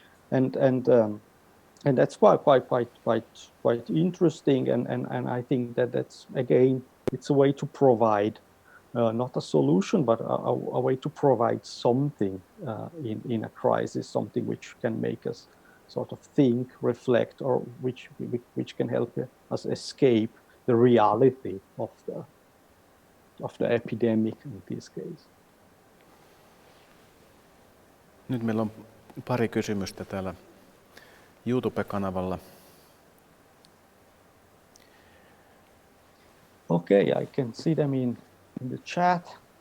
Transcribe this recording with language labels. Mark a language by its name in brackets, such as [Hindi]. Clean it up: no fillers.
[English] And that's quite interesting, and I think that's again it's a way to provide not a solution, but a way to provide something in a crisis, something which can make us sort of think, reflect, or which can help us escape the reality of the epidemic in this case. [Finnish] Nyt meillä on pari kysymystä täällä YouTube-kanavalla. [English] Okay, I can see them in the chat.